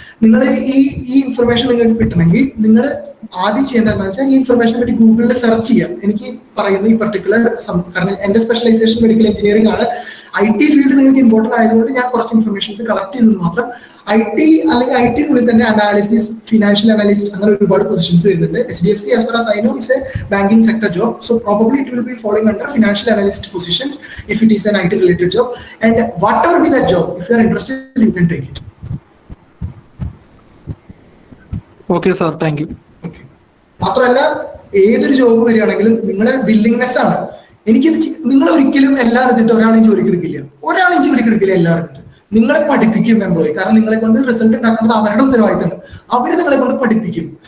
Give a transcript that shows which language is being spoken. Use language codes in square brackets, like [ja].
[ml] നിങ്ങൾ ഈ ഇൻഫർമേഷൻ നിങ്ങൾക്ക് കിട്ടണമെങ്കിൽ നിങ്ങൾ ആദ്യം ചെയ്യേണ്ടത് എന്താണെന്ന് വെച്ചാൽ ഈ ഇൻഫർമേഷനെ പറ്റി ഗൂഗിളിൽ സെർച്ച് ചെയ്യാം. എനിക്ക് പറയുന്ന ഈ പർട്ടിക്കുലർ, കാരണം എന്റെ സ്പെഷ്യലൈസേഷൻ മെഡിക്കൽ എഞ്ചിനീയറിംഗ് ആണ്. IT ഫീൽഡ് നിങ്ങൾക്ക് ഇമ്പോർട്ടന്റ് ആയതുകൊണ്ട് ഞാൻ കുറച്ച് ഇൻഫർമേഷൻസ് കളക്ട് ചെയ്തത് മാത്രം. IT അല്ലെങ്കിൽ IT നുള്ളിൽ തന്നെ അനാലിസിസ്, ഫിനാൻഷ്യൽ അനലിസ്റ്റ്, അങ്ങനെ ഒരുപാട് പൊസിഷൻസ് വരുന്നുണ്ട്. [en] HDFC as far as I know is a banking sector job, so probably it will be falling under financial analyst positions if it is an IT related job, and whatever be that job, if you are interested you can take it. Okay sir, thank you. [ml] Okay, മാത്രമല്ല ഏതൊരു job വരികയാണെങ്കിലും നിങ്ങളെ willingness ആണ്. എനിക്കിത് നിങ്ങൾ ഒരിക്കലും എല്ലാം അറിഞ്ഞിട്ട് ഒരാളെയും ജോലിക്ക് എടുക്കില്ല, എല്ലാം അറിഞ്ഞിട്ട് നിങ്ങളെ പഠിപ്പിക്കും എംപ്ലോയി. കാരണം നിങ്ങളെ കൊണ്ട് റിസൾട്ട് ഉണ്ടാക്കുന്നത് അവരുടെ ഉത്തരവാദിത്തമാണ്. അവര് നിങ്ങളെ കൊണ്ട് പഠിപ്പിക്കും.